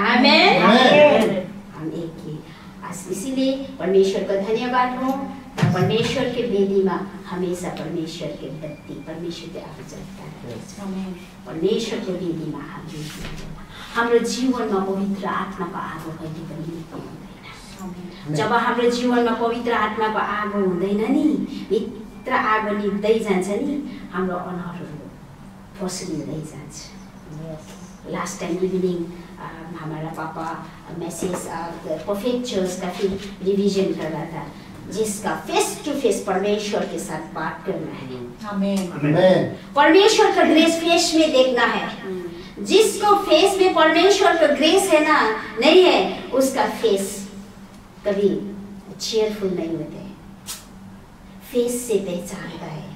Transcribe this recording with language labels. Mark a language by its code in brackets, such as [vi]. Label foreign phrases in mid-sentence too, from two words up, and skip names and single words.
[hi] आमीन। हम एक ही इसीलिए परमेश्वर का धन्यवाद हो। परमेश्वर के वेदी में हमेशा परमेश्वर के बत्ती, परमेश्वर के आग जलता है। परमेश्वर के वेदी में हमारे जीवन में पवित्र आत्मा का आगो कहीं [ne] पनि निक्लिँदैन। जब हाम्रो जीवनमा पवित्र आत्माको आगो हुँदैन नि, भित्र आगो निप्दै जान्छ नि, हाम्रो अनुहारहरू फस्लिँदै जान्छ। [en] last time evening [hi] हमारा पापा [en] message perfect church [hi] का फिर रिवीजन कर रहा था, जिसका [en] face to face [hi] परमेश्वर के साथ बात करना है। आमीन। परमेश्वर का [en] grace face [hi] में देखना है। जिसको फेस में परमेश्वर का ग्रेस है ना, नहीं है, उसका फेस कभी चीयरफुल नहीं होते, फेस से पहचानता है।